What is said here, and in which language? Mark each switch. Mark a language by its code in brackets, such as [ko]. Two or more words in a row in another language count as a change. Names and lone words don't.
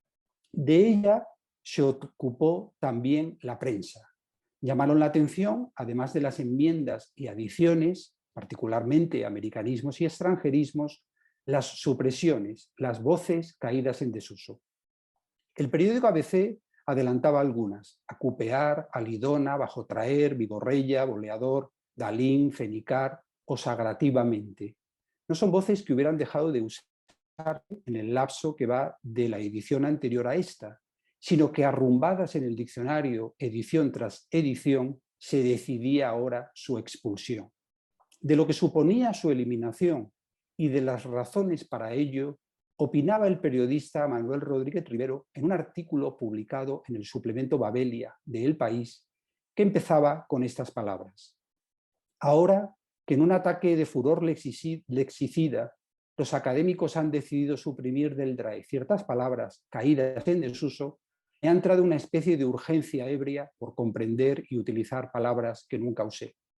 [es] De ella se ocupó también la prensa. Llamaron la atención, además de las enmiendas y adiciones, particularmente americanismos y extranjerismos, las supresiones, las voces caídas en desuso. El periódico ABC adelantaba algunas: acupear, alidona, bajotraer, vigorreya, boleador, dalín, fenicar o sagrativamente. No son voces que hubieran dejado de usar en el lapso que va de la edición anterior a esta, sino que arrumbadas en el diccionario edición tras edición, se decidía ahora su expulsión. De lo que suponía su eliminación y de las razones para ello, opinaba el periodista Manuel Rodríguez Rivero en un artículo publicado en el suplemento Babelia de El País, que empezaba con estas palabras: ahora que en un ataque de furor lexicida los académicos han decidido suprimir del DRAE ciertas palabras caídas en desuso, me ha entrado una especie de urgencia ebria por comprender y utilizar palabras que nunca usé.